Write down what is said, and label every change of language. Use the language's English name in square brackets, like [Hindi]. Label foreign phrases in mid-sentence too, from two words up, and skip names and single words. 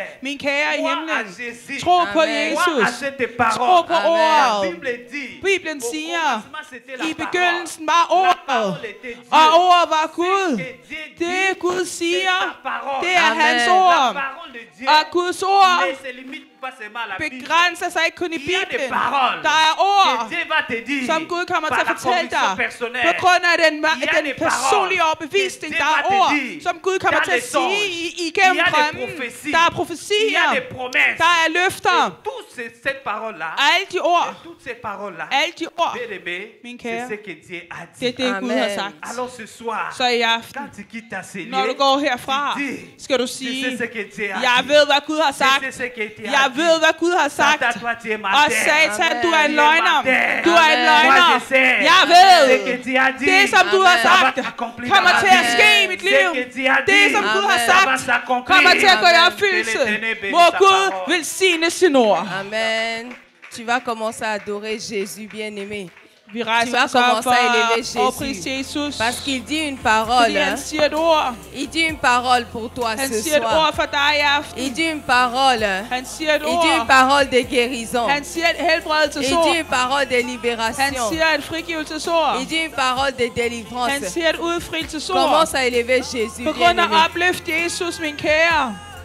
[Danish] Min kære i himlen, tro på Jesus. Tro på ordet. Bibelen siger, i begyndelsen var ordet, og ordet var Gud. Det Gud siger, det er hans ord. Og Guds ord [French] pas seulement la Bible. [Danish] Begrænser sig ikke kun i [French] Il y a des [Danish] Bibelen. [French] paroles [Danish] Der er ord, [French] que Dieu va te dire [Danish] som Gud kommer til [French] par [Danish] at [French] la [Danish] fortælle [French] conviction [Danish] dig. [French] personnelle. [Danish] På grund af den [French] Il y a des [Danish] personlige [French] paroles [Danish] overbevisning, [French] que [Danish] der [French] Dieu [Danish] er [French] va te [Danish] ord, [French] dire [Danish] som Gud kommer [French] dans [Danish] til at [French] les [Danish] sige [French] songes. [Danish] igennem [French] Il y a des [Danish] drømmen. [French] prophéties. [Danish] Der er [French] Il y [Danish] profetier. [French] a des promesses. [Danish] Der er løfter. [French] Et toutes ces paroles-là, [Danish] Alle de ord, [French] toutes ces paroles-là, [Danish] alle de ord, [French] bien-aimé, [Danish] min [French] c'est [Danish] kære, [French] ce que Dieu a [Danish] det er [French] dit. [Danish] det Gud har sagt. [French] Alors ce soir, [Danish] Så i aften, [French] quand tu quittes ta cellule, [Danish] når du går herfra, [French] tu dis, [Danish] skal du [French] je [Danish] sige, [French] sais ce que Dieu a [Danish] jeg [French] dit. [Danish] ved, hvad Gud har [French] Je [Danish] sagt. [French] sais ce que Dieu a [Danish] Jeg [French] dit. [Danish] ved, hvad Gud har sagt. [French] Satan, toi, tu es ma [Danish] Og [French] terre. [Danish] Satan, du er en [French] Tu es [Danish] løgner. [French] ma terre. [Danish] Du er en [French] Moi, [Danish] løgner. [French] je sais [Danish] Jeg [French] ce [Danish] ved, [French] que Dieu a dit. [Danish] det som du har [French] Ça va [Danish] sagt, [French] s'accomplir [Danish] kommer [French] dans [Danish] til [French] ma [Danish] at [French] vie. [Danish] ske i mit liv. [French] Ce que Dieu a [Danish] Det [French] dit, [Danish] som Gud har [French] ça va [Danish] sagt, [French] s'accomplir. [Danish] kommer til at gå i [French] Amen. [Danish] opfyldelse. [French] Que l'Éternel bénisse [Danish] Må [French] sa [Danish] Gud [French] parole. [Danish] velsigne sin ord. [French] Amen. Tu vas commencer à adorer Jésus, bien-aimé. [Danish] Vi [French] Tu [Danish] rejser [French] vas [Danish] os op [French] commencer à élever [Danish] for at prise [French] Jésus. [Danish] Jesus. [French] Parce qu'il dit une parole. [Danish] Fordi han siger et ord. [French] Il dit une parole pour toi [Danish] Han [French] ce [Danish] siger et [French] soir. [Danish] ord for dig i aften. [French] Il dit une parole. [Danish] Han siger et [French] Il dit une [Danish] ord. [French] parole de guérison. [Danish] Han siger et [French] Il [Danish] helbredelsesord. [French] dit une parole de [Danish] Han [French] libération. [Danish] siger et frigivelsesord. [French] Il dit une parole de [Danish] Han [French] délivrance. [Danish] siger et udfrielsesord. [French] Commence à élever Jésus, [Danish] På grund af [French] bien-aimé. [Danish] opløft Jesus, min kære.